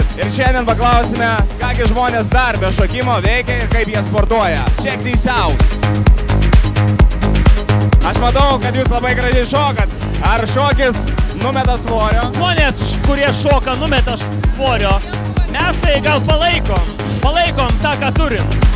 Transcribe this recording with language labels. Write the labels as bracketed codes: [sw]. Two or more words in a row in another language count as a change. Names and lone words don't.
[lt] Ir šiandien paklausime, kągi žmonės dar be šokimo veikia ir kaip jie sportuoja. [en] Check this out. [lt] Aš matau, kad jūs labai gražiai šokat. Ar šokis numeta svorio? Žmonės, kurie šoka, numeta svorio. Mes tai gal palaikom tą, ką turim.